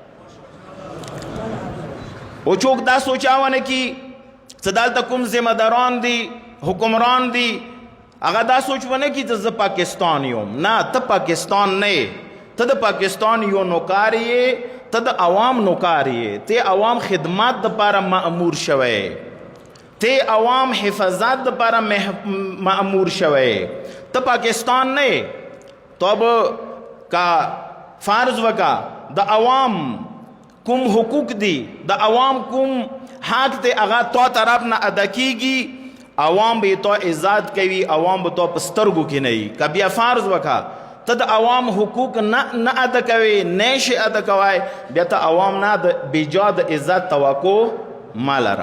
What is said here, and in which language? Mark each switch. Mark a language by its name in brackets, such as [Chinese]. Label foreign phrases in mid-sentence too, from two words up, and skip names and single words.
[Pashto] او څوک دا سوچا ونه کي چې دلته کوم ذمہ داران دي حکمران دي هغه دا سوچ ونه کي چې زه پاکستان یم. نه، ته پاکستان نه، ته د پاکستان یو نوکار یې، ته د عوام نوکار یې، ته عوام خدمت دپاره مأمور شوی، ته عوام حفاظت دپاره مأمور شوی. ته پاکستان نه. تو به که فرض وکا د عوام کوم حقوق دي، د عوام کوم حق دی هغه تو طرف نه ادا کیږي، عوام به تو عزت کوي، عوام به تو په سترګو کې نه وي. که بیا فرض وکا ته د عوام حقوق نه ادا کوي، نه شي ادا کوی، بیا ته عوام نه د بیجا د عزت توقع مه لره.